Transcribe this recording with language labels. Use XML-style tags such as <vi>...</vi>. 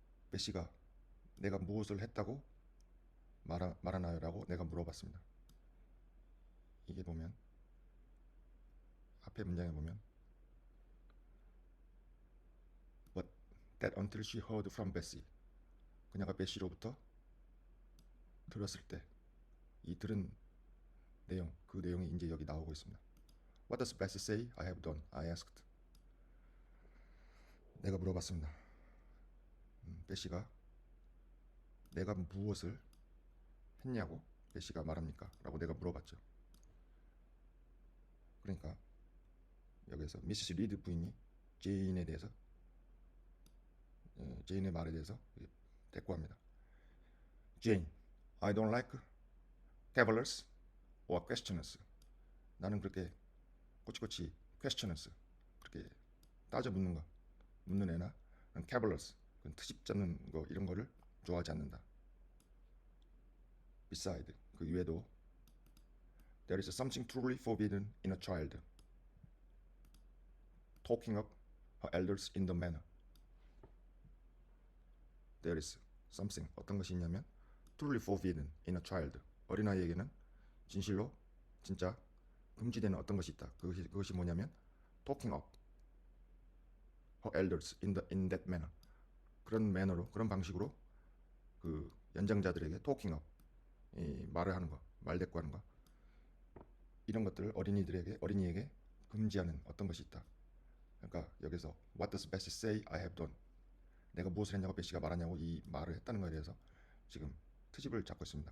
<ko>베시가 내가 무엇을 했다고 말하나요? 라고 내가 물어봤습니다. 이게 보면 앞에 문장에 보면</ko> <en>But that until she heard from Bessie.</en> <ko>그녀가 베시로부터 들었을 때 이 들은 내용, 그 내용이 이제 여기 나오고 있습니다.</ko> <en>What does Bessie say I have done? I asked.</en> <ko>내가 물어봤습니다. 베시가 내가 무엇을 했냐고 베시가 말합니까? 라고 내가 물어봤죠. 그러니까 여기서 미시스 리드 부인이 제인에 대해서 제인의 말에 대해서 대꾸합니다.</ko> <en>Jane, I don't like cavillers or questioners.</en> <ko>나는 그렇게 꼬치꼬치 questioners, 그렇게 따져 묻는 애나 cavillers, 트집 잡는 거 이런 거를 좋아하지 않는다.</ko> <en>Beside,</en> <ko>그 이외에도</ko> <en>there is something truly forbidden in a child talking up her elders in the manner. There is something,</en> <ko>어떤 것이 있냐면</ko> <en>truly forbidden in a child,</en> <ko>어린아이에게는 진실로 진짜 금지되는 어떤 것이 있다. 그것이 뭐냐면</ko> <en>talking up her elders in that manner.</en> <ko>그런 매너로, 그런 방식으로 그 연장자들에게</ko> <en>talking up,</en> <ko>이 말을 하는 거, 말대꾸하는 거, 이런 것들을 어린이에게 금지하는 어떤 것이 있다. 그러니까 여기서</ko> <en>What does Bessie say I have done?</en> <ko>내가 무엇을 했냐고 베시가 말하냐고 이 말을 했다는 것에 대해서 지금 트집을 잡고 있습니다.</ko>